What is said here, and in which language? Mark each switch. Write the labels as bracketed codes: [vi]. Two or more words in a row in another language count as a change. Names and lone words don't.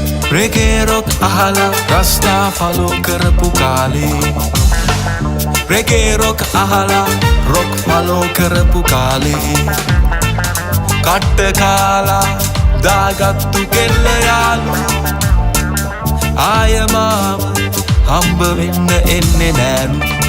[en] Reggae rock [si] ahala [en] rasta follow [si] කරපු කාලේ [en] Reggae rock [si] ahala [en] rock follow [si] කරපු කාලේ කට්ට කාලා දාගත්තු කෙල්ල යාළු ආය මාව හම්බ වෙන්න එන්නේ නෑලු